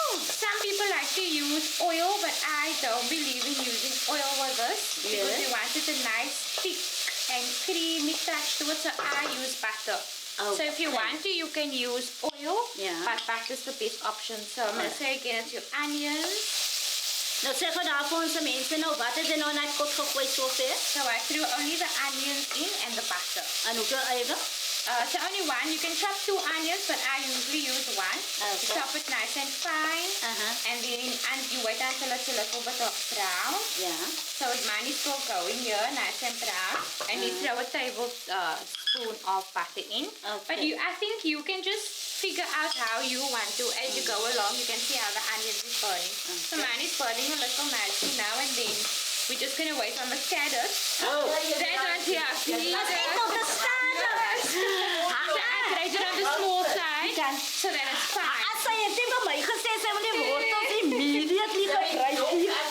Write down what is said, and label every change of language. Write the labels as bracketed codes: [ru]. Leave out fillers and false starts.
[en] Some people like to use oil, but I don't believe in using oil with this because we wanted a nice thick and creamy touch to it, so I use butter. So if you want to, you can use oil, but butter is the best option. So I'm going to say again, it's your onions. [af] Nou sê gou daar vir ons mense nou, wat het jy nou net kot gegooi so ver? [en] So I threw only the onions in and the butter. [af] En hoeveel eieren? [en] So only one. You can chop 2 onions, but I usually use 1. You chop it nice and fine, and then you wait until it's a little bit of brown. So mine is still going here, nice and brown. And you throw a tablespoon of butter in. But I think you can just figure out how you want to as you go along. You can see how the onions is burning. So mine is burning a little nicely now, and then we're just gonna wait on the carrots. That one here, please. I grate it on the small side so that it's fine. [af] As sy het nie vir my gesê sy wil die wortels immediately gebruik nie.